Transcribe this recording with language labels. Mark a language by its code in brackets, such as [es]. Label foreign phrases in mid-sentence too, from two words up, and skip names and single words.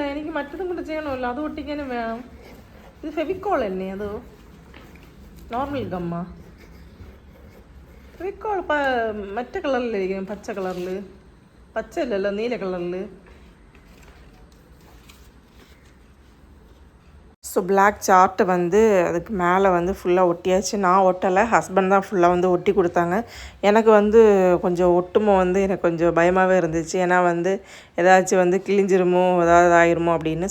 [ml] എനിക്ക് മറ്റതും കൂടെ ചെയ്യണമല്ലോ. അത് ഒട്ടിക്കാനും വേണം. ഇത് ഫെവിക്കോൾ അല്ലേ? അതോ നോർമൽ ഗമ്മ? ഫെവിക്കോൾ മറ്റേ കളറിലിരിക്കും, പച്ച കളറിൽ. പച്ച അല്ലല്ലോ, നീല കളറിൽ. [ta] ஸோ [en] black chart [ta] வந்து அதுக்கு மேலே வந்து ஃபுல்லாக ஒட்டியாச்சு. நான் ஒட்டலை, ஹஸ்பண்ட் தான் ஃபுல்லாக வந்து ஒட்டி கொடுத்தாங்க. எனக்கு வந்து கொஞ்சம் ஒட்டுமோ வந்து எனக்கு கொஞ்சம் பயமாகவே இருந்துச்சு. ஏன்னா வந்து ஏதாச்சும் வந்து கிழிஞ்சிருமோ, ஏதாவது ஆயிருமோ அப்படின்னு.